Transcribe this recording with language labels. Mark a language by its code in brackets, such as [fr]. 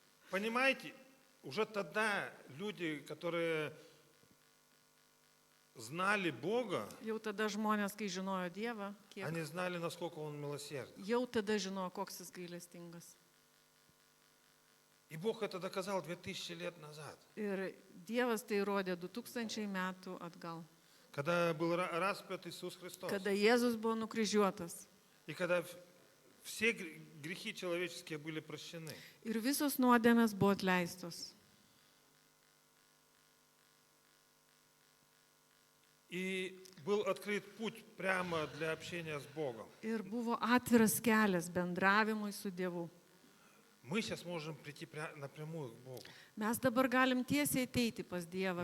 [ru] Понимаете, уже тогда люди, которые знали Бога, [lt] Jau tada žmonės, kai žinojo Dievą, [ru] они знали, насколько Он милосерден. [lt] jau tada žinojo, koks jis gailestingas. [ru] И Бог это доказал 2000 лет назад. [lt] Ir Dievas tai rodė 2000 metų atgal, [ru] Когда был распят Иисус Христос. [lt] kada Jėzus buvo nukryžiuotas. [ru] И когда все грехи человеческие были прощены. [lt] Ir visos nuodėmės buvo atleistos. [ru] И был открыт путь прямо для общения с Богом. [lt] Ir buvo atviras kelias bendravimui su Dievu. [ru] Мы сейчас можем прийти напрямую к Богу. [lt] Mes dabar galim tiesiai ateiti pas Dievą